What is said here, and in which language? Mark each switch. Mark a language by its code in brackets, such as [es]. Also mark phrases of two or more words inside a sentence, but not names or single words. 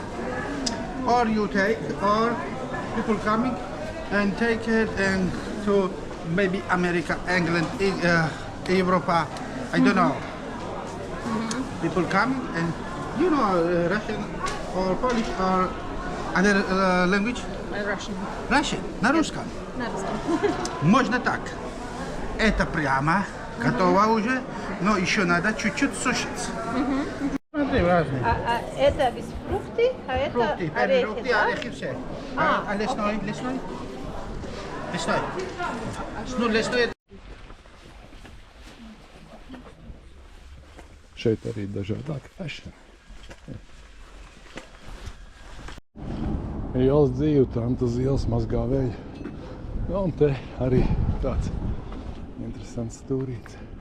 [en] Or you take, or people coming and take it and to maybe America, England, Europe. I don't know. People come and Russian or Polish or other language. Russian. [ru] Russian, на русском. Можно так. Это прямо готово уже, но еще надо чуть-чуть сушить. Смотри, разные. Это без фрукты, а это Фрукты, орехи, фрукты, да? орехи все. А лесной? Ну, лесной. [lv] Šeit arī dažādāki fashion. Ielas dzīve, tantas ielas mazgā vēju. Ja, un te arī tāds interesants stūrīts.